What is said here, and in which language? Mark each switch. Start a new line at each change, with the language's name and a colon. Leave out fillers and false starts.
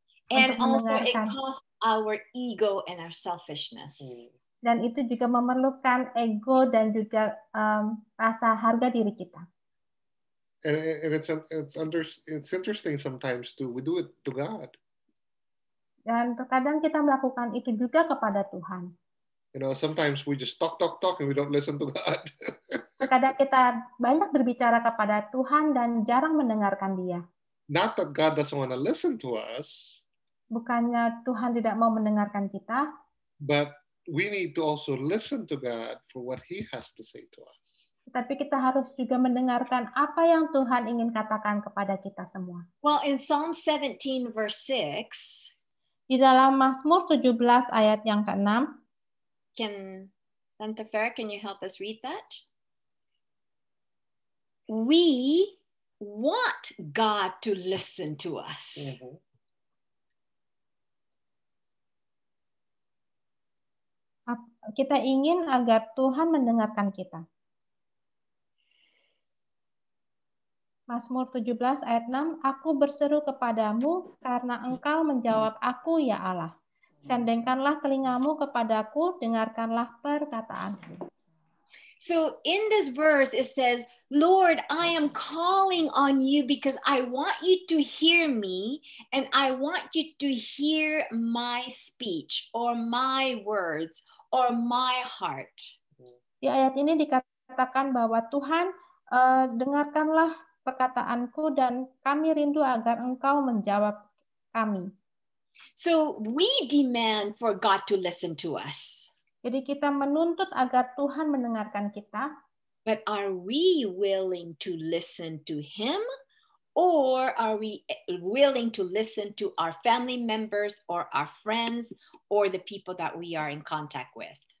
English: And also it costs our ego and our selfishness.
Indonesian: Dan itu juga memerlukan ego dan juga rasa harga diri kita.
English: And it's interesting sometimes too. We do it to God.
Indonesian: Dan terkadang kita melakukan itu juga kepada Tuhan.
English: You know, sometimes we just talk and we don't listen to God.
Indonesian: Terkadang kita banyak berbicara kepada Tuhan dan jarang mendengarkan Dia.
English: Not that God doesn't want to listen to us.
Indonesian: Bukannya Tuhan tidak mau mendengarkan kita.
English: But we need to also listen to God for what He has to say to us.
Indonesian: Tapi kita harus juga mendengarkan apa yang Tuhan ingin katakan kepada kita semua.
English: Well, in Psalm 17 verse 6,
Indonesian: di dalam Mazmur 17 ayat yang ke-6,
English: Tante Farah, can you help us read that? We want God to listen to us.
Indonesian: Kita ingin agar Tuhan mendengarkan kita. Mazmur 17 ayat 6, Aku berseru kepadamu karena engkau menjawab aku ya Allah. Sendengkanlah telingamu kepadaku, dengarkanlah perkataanku.
English: So in this verse it says, Lord, I am calling on you because I want you to hear me and I want you to hear my speech or my words or my heart.
Indonesian: Di ayat ini dikatakan bahwa Tuhan, dengarkanlah perkataanku dan kami rindu agar engkau menjawab kami.
English: So we demand for God to listen to us.
Indonesian: Jadi kita menuntut agar Tuhan mendengarkan kita.
English: But are we willing to listen to Him, or are we willing to listen to our family members or our friends or the people that we are in contact with?